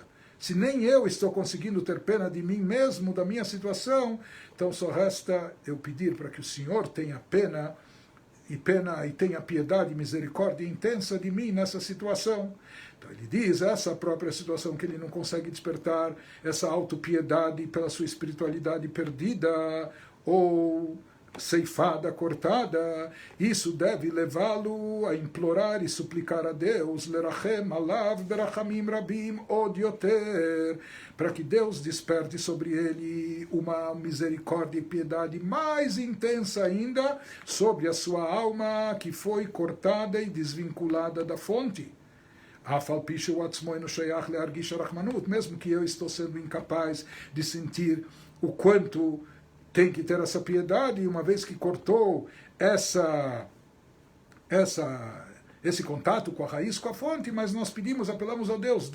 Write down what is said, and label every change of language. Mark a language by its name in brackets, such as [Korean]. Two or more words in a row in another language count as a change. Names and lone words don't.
[Portuguese] Se nem eu estou conseguindo ter pena de mim mesmo, da minha situação, então só resta eu pedir para que o Senhor tenha pena e tenha piedade e misericórdia intensa de mim nessa situação. Então ele diz, essa própria situação que ele não consegue despertar, essa autopiedade pela sua espiritualidade perdida ou ceifada, cortada, isso deve levá-lo a implorar e suplicar a Deus, [Hebrew] לרחם עליו ברחמים רבים עוד יותר, [Portuguese] para que Deus desperte sobre ele uma misericórdia e piedade mais intensa ainda sobre a sua alma que foi cortada e desvinculada da fonte. Mesmo que eu estou sendo incapaz de sentir o quanto tem que ter essa piedade, uma vez que cortou esse contato com a raiz, com a fonte, mas nós pedimos, apelamos a Deus.